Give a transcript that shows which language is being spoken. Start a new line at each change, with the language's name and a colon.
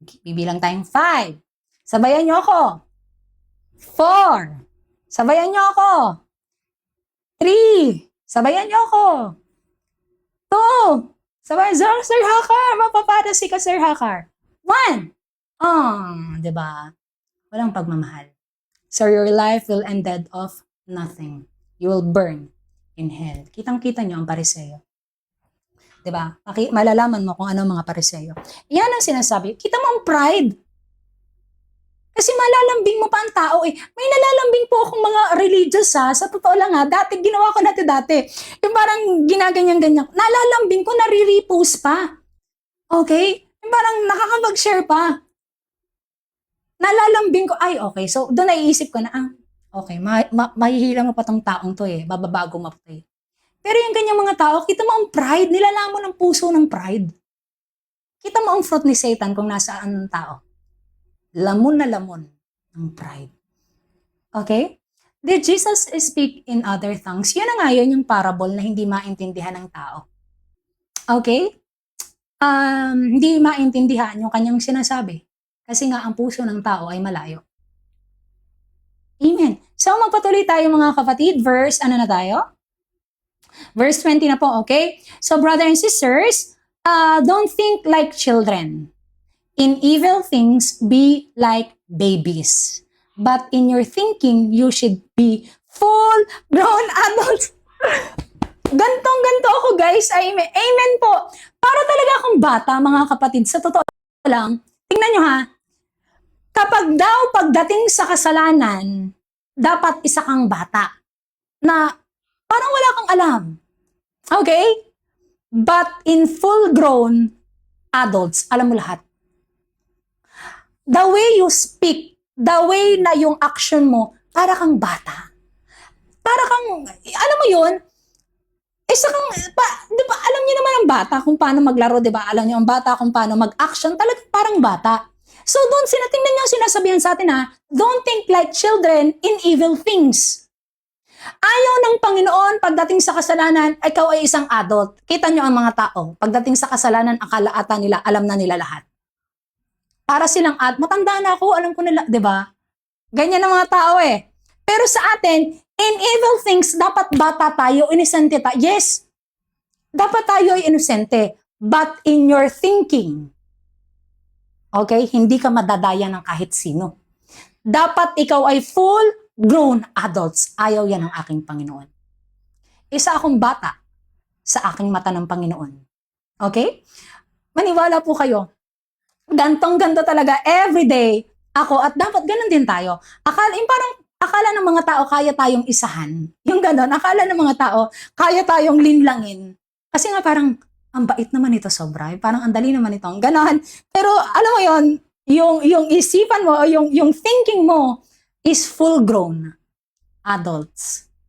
Filipino: Bibilang tayong 5. Sabayan nyo ako. 4. Sabayan nyo ako. 3. Sabayan nyo ako. 2. Sabayan, Sir Hakar, mapaparasi ka, Sir Hakar. 1. Diba? Walang pagmamahal.
English: So your life will end dead of nothing. You will burn in hell.
Filipino: Kitang-kita nyo ang pariseo. Diba? Malalaman mo kung ano mga pariseo. Yan ang sinasabi. Kita mo ang pride. Kasi malalambing mo pa ang tao eh. May nalalambing po akong mga religious ha. Sa totoo lang ha. Ginawa ko dati. Yung parang ginaganyan-ganyan. Nalalambing ko, nare-repost pa. Okay? Yung parang nakakapag-share pa. Nalalambing ko, ay okay. So doon naiisip ko na, okay, mahihila mo pa tong taong to eh. Bababago mo pa eh. Pero yung ganyang mga tao, kita mo ang pride, nilalamon ang puso ng pride. Kita mo ang fruit ni Satan kung nasaan ang tao. Lamon na lamon ng pride. Okay?
English: Did Jesus speak in other tongues?
Filipino: Yun na nga yun, yung parable na hindi maintindihan ng tao. Okay? Hindi maintindihan yung kanyang sinasabi. Kasi nga ang puso ng tao ay malayo. Amen. So magpatuloy tayo mga kapatid. Verse, ano na tayo? Verse 20 na po, okay?
English: So brother and sisters, don't think like children. In evil things, be like babies. But in your thinking, you should be full-grown adults.
Filipino: Gantong-ganto ako, guys. Amen. Amen po. Para talaga akong bata, mga kapatid. Sa totoo lang, tingnan nyo ha. Kapag daw pagdating sa kasalanan, dapat isa kang bata. Na Parang wala kang alam. Okay?
English: But in full-grown adults,
Filipino: alam mo lahat.
English: The way you speak, the way
Filipino: na yung action mo, para kang bata. Para kang, alam mo yun, isa kang, di ba, alam niyo naman ang bata kung paano maglaro, di ba? Alam niyo ang bata kung paano mag-action, talagang parang bata.
English: So
Filipino: doon, tingnan niyo sinasabihan sa atin ha,
English: don't think like children in evil things.
Filipino: Ayaw ng Panginoon pagdating sa kasalanan, ikaw ay isang adult. Kita niyo ang mga tao, pagdating sa kasalanan, akala ata nila, alam na nila lahat. Para silang matanda na ako, alam ko nila, di ba? Ganyan ang mga tao eh. Pero sa atin,
English: in evil things,
Filipino: dapat bata tayo, inosente tayo. Yes, dapat tayo ay inosente.
English: But in your thinking,
Filipino: okay, hindi ka madadaya ng kahit sino. Dapat ikaw ay full-grown adults. Ayaw yan ng aking Panginoon. Isa akong bata sa aking mata ng Panginoon. Okay? Maniwala po kayo. Gantong-ganto talaga everyday ako at dapat ganun din tayo. Akala ng mga tao kaya tayong isahan. Yung ganon, akala ng mga tao kaya tayong linlangin. Kasi nga parang ang bait naman ito sobra. Parang ang dali naman ito. Ganon. Pero alam mo yon, yung isipan mo o yung thinking mo
English: is full-grown adults.